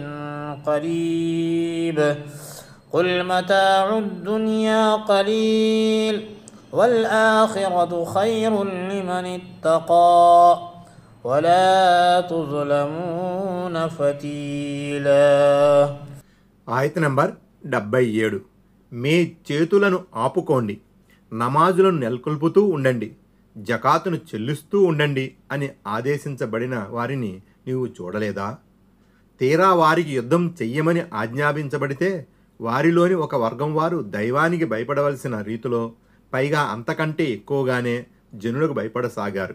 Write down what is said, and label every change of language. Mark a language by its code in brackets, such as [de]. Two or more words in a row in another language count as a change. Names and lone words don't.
[ar] قريب قل متاع الدنيا قليل والآخرة خير لمن اتقى ولا تظلمون فتيلا. [te] ఆయత నంబర్ 77. మీ చేతులను ఆపుకోండి, నమాజులను నెలకొల్పుతూ ఉండండి, జకాతును చెల్లిస్తూ ఉండండి అని ఆదేశించబడిన వారిని నీవు చూడలేదా? తీరా వారికి యుద్ధం చెయ్యమని ఆజ్ఞాపించబడితే వారిలోని ఒక వర్గం వారు దైవానికి భయపడవలసిన రీతిలో, పైగా అంతకంటే ఎక్కువగానే జనులకు భయపడసాగారు.